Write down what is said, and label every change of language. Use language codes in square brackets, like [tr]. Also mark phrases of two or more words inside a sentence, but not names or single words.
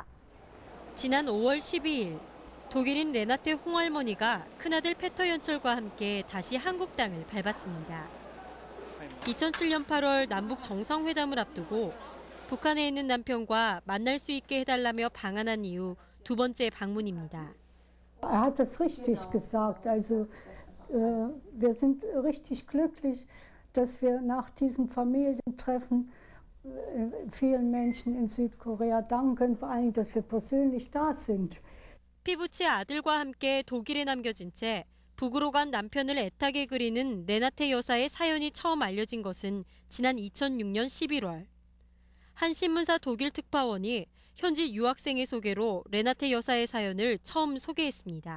[ko] 지난 5월 12일 독일인 레나테 홍할머니가 큰아들 페터 연철과 함께 다시 한국 땅을 밟았습니다. 2007년 8월 남북 정상회담을 앞두고 북한에 있는 남편과 만날 수 있게 해달라며 방한한 이후 두 번째 방문입니다. [de] Er hat das richtig gesagt. Also wir sind richtig glücklich, dass wir nach diesem Familientreffen vielen Menschen in Südkorea danken können, vor allem, dass wir persönlich da sind. [ko] 피부치 아들과 함께 독일에 남겨진 채 북으로 간 남편을 애타게 그리는 레나테 여사의 사연이 처음 알려진 것은 지난 2006년 11월. 한 신문사 독일 특파원이 현지 유학생의 소개로 레나테 여사의 사연을 처음 소개했습니다.